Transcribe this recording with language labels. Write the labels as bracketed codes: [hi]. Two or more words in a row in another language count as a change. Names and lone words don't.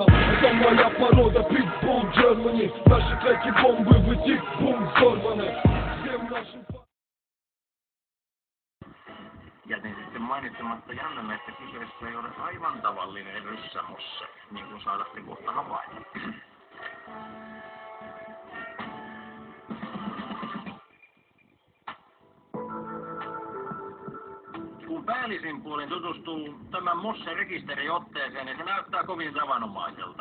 [ru] Это моя порода, Питбул Germany. Наши треки бомбы в этих бум взорваны. Всем нашим... [fi] Jätin sitten mainitsematta Jannelle, että kyseessä ei ole aivan tavallinen ryssämosse, niin kuin saadatte kohta havaita. Kun päällisin puolin tutustuu tämän Mosse-rekisteriotteeseen, niin se näyttää kovin tavanomaiselta.